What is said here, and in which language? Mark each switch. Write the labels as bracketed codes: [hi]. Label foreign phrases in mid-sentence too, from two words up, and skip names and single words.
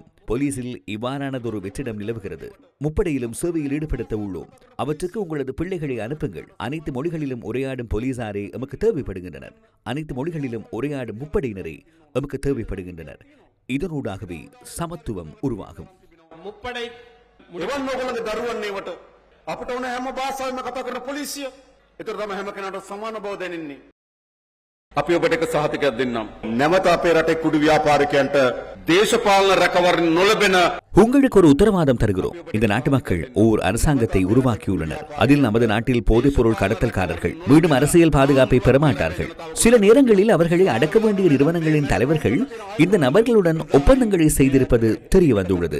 [ta] போலீசில் இவ்வாறானதொரு வெற்றிடம் நிலவுகிறது. முப்படையிலும் சேவையில் ஈடுபடுத்த உள்ளோம். அவற்றுக்கு உங்களது பிள்ளைகளை அனுப்புங்கள். அனைத்து மொழிகளிலும் உரையாடும் போலீசாரே எமக்கு தேவைப்படுகின்றனர். அனைத்து மொழிகளிலும் உரையாடும் முப்படையினரே எமக்கு தேவைப்படுகின்றனர். இதனூடாகவே சமத்துவம் உருவாகும். முப்படை [si] එවන් ඔයගොල්ලන්ගේ දරුවන්නේවට අපිට ඕන හැම භාෂාවෙම කතා කරන පොලිසිය. ඒතර තමයි හැම කෙනාට සමාන බව දැනෙන්නේ. අපි ඔබට එක සහතිකයක් දෙන්නම්. නැවත අපේ රටේ කුඩු ව්‍යාපාරිකයන්ට දේශපාලන රැකවරණ නොලැබෙන [ta] உங்களுக்கு ஒரு உத்தரவாதம் தருகிறோம். இந்த நாட்டு மக்கள் ஓர் அரசாங்கத்தை உருவாக்கியுள்ளனர். அதில் நமது நாட்டில் போதைப் பொருள் கடத்தல்காரர்கள் மீண்டும் அரசியல் பாதுகாப்பை பெறமாட்டார்கள். சில நேரங்களில் அவர்களை அடக்க வேண்டிய நிறுவனங்களின் தலைவர்கள் இந்த நபர்களுடன் ஒப்பந்தங்களை செய்திருப்பது தெரிய வந்துள்ளது.